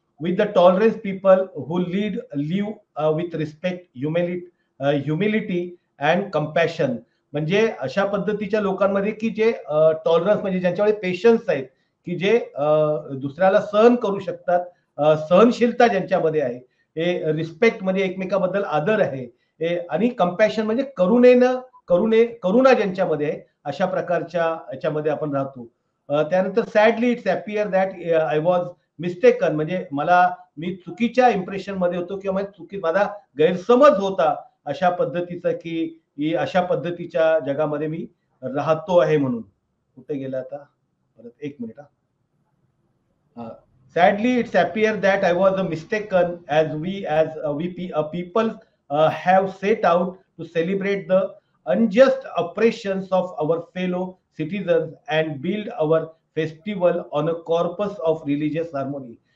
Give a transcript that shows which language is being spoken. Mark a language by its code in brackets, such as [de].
[en] with the tolerance people who live with respect, humility and compassion. [mr] म्हणजे अशा पद्धतीच्या लोकांमध्ये की जे टॉलरन्स म्हणजे ज्यांच्याकडे पेशन्स आहेत, की जे दुसऱ्याला सहन करू शकतात, सहनशीलता ज्यांच्यामध्ये आहे, हे रिस्पेक्ट म्हणजे एकमेकाबद्दल आदर आहे, आणि कंपॅशन म्हणजे करुणा ज्यांच्यामध्ये आहे, अशा प्रकारच्या याच्यामध्ये आपण राहतो. त्यानंतर [en] sadly it's appear that I was mistaken, [mr] म्हणजे मी चुकीच्या इम्प्रेशन मध्ये होतो किंवा माझा गैरसमज होता अशा पद्धतीचा, की अशा पद्धतीच्या जगामध्ये मी राहतो आहे म्हणून. कुठे गेला आता परत, एक minute. [en] Sadly, it's appear that I was mistaken, as we people have set out to celebrate the unjust oppressions of our fellow citizens and build our festival on a corpus of religious harmony.